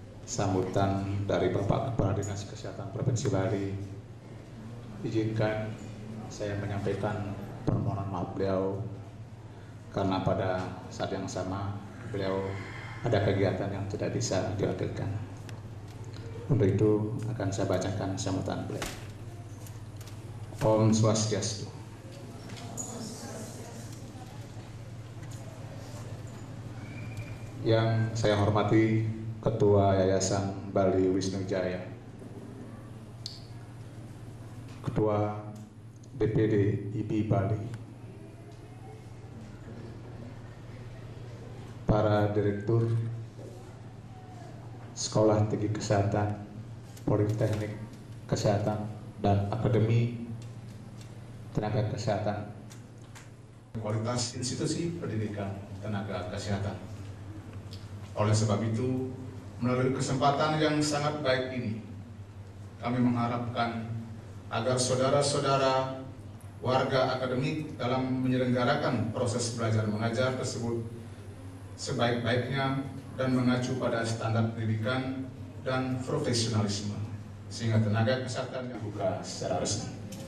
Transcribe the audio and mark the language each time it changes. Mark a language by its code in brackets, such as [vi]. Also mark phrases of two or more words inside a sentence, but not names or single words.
[id] sambutan dari Bapak Kepala Dinas Kesehatan Provinsi Bali, izinkan saya menyampaikan permohonan maaf beliau karena pada saat yang sama beliau ada kegiatan yang tidak bisa diwakilkan. Untuk itu akan saya bacakan sambutan beliau. [ban] Om Swastiastu. [id] Yang saya hormati Ketua Yayasan Bali Wisnu Jaya, Ketua DPD IBI Bali, para Direktur Sekolah Tinggi Kesehatan, Politeknik Kesehatan, dan Akademi Tenaga Kesehatan, kualitas institusi pendidikan tenaga kesehatan. Oleh sebab itu, melalui kesempatan yang sangat baik ini, kami mengharapkan agar saudara-saudara warga akademik dalam menyelenggarakan proses belajar mengajar tersebut sebaik-baiknya dan mengacu pada standar pendidikan dan profesionalisme, sehingga tenaga kesehatan dibuka secara resmi.